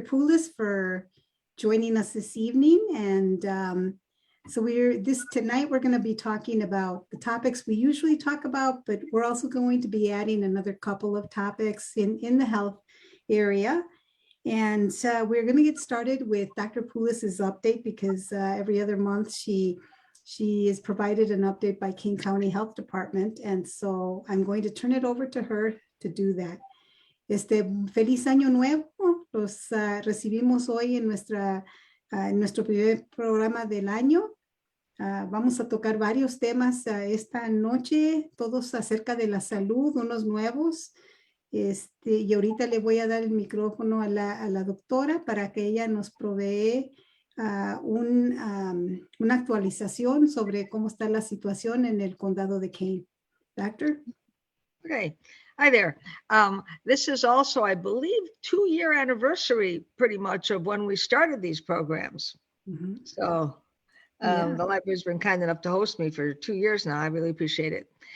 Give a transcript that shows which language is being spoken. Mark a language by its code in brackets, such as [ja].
[en] Poulos, for joining us this evening. And so tonight we're going to be talking about the topics we usually talk about, but we're also going to be adding another couple of topics in the health area. And we're going to get started with Dr. Poulos' update because every other month she is provided an update by King County Health Department. And so I'm going to turn it over to her to do that. [es] Feliz Año Nuevo. Los recibimos hoy en nuestro primer programa del año. Vamos a tocar varios temas esta noche, todos acerca de la salud, unos nuevos. Y ahorita le voy a dar el micrófono a la doctora para que ella nos provee una actualización sobre cómo está la situación en el condado de Kane. [en] Doctor? Okay. Hi there. This is also, I believe, 2-year anniversary pretty much of when we started these programs. Mm-hmm. So the library's been kind enough to host me for 2 years now. I really appreciate it.